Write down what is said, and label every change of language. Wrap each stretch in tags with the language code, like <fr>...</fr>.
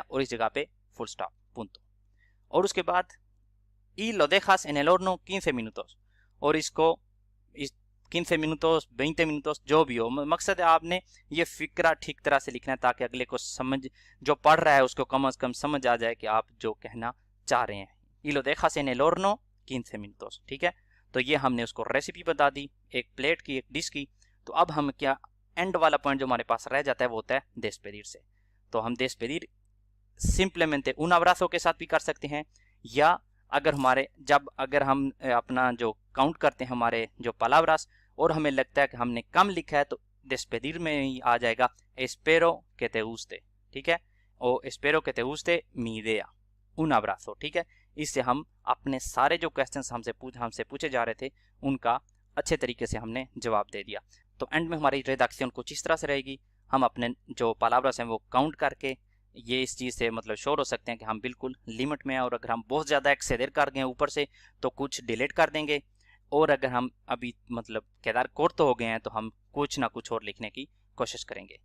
<hi>और इस जगह पे फुल स्टॉप, punto। और उसके बाद</hi> <es>y lo dejas en el horno 15 minutos,</es> <hi>और इसको 15 minutos 20 minutos जो भी हो, मकसद है आपने ये फिक्रा ठीक तरह से लिखना है ताकि अगले को समझ, जो पढ़ रहा है उसको कम से कम समझ आ जाए कि आप जो कहना चाह रहे हैं।</hi> <es>y lo dejas en el horno 15 minutos।</es> <hi>ठीक है। तो ये हमने उसको रेसिपी बता दी, एक प्लेट की, एक डिश की। तो अब हम क्या, एंड वाला पॉइंट जो हमारे पास रह जाता है वो होता है despedir से। तो हम despedir</hi> <es>simplemente un abrazo</es> <hi>के साथ भी कर सकते हैं, या अगर अगर हम अपना जो काउंट करते हैं हमारे जो palabras और हमें लगता है कि हमने कम लिखा है तो despedir में ही आ जाएगा</hi> <es>espero que te guste।</es> <hi>ठीक है।</hi> <es>o espero que te guste mi idea, un abrazo।</es> <hi>ठीक है। इससे हम अपने सारे जो क्वेश्चंस हमसे पूछे जा रहे थे उनका अच्छे तरीके से हमने जवाब दे दिया। तो एंड में हमारी रेदाक्शन कुछ इस तरह से रहेगी, हम अपने जो palabras हैं वो काउंट करके ये इस चीज़ से मतलब श्योर हो सकते हैं कि हम बिल्कुल लिमिट में हैं, और अगर हम बहुत ज़्यादा एक्सेलर कर गए ऊपर से तो कुछ डिलीट कर देंगे, और अगर हम अभी मतलब केदार कोर्ट हो गए हैं तो हम कुछ ना कुछ और लिखने की कोशिश करेंगे।</hi>